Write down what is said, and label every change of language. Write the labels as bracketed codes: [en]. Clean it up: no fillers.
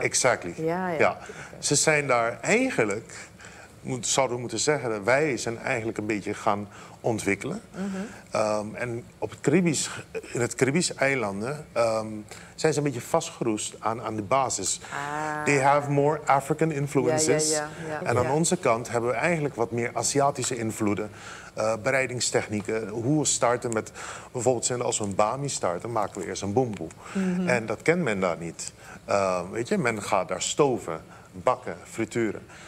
[en] Exactly. [nl] Ja. Ze zijn daar eigenlijk, zouden we moeten zeggen, dat wij zijn eigenlijk een beetje gaan ontwikkelen. En op het in het Caribische eilanden zijn ze een beetje vastgeroest aan de basis. [en] They have more African influences. [nl] Ja. En aan onze kant hebben we eigenlijk wat meer Aziatische invloeden. Bereidingstechnieken, hoe we starten met, bijvoorbeeld als we een bami starten, maken we eerst een boemboe. En dat kent men daar niet. Weet je, men gaat daar stoven, bakken, frituren.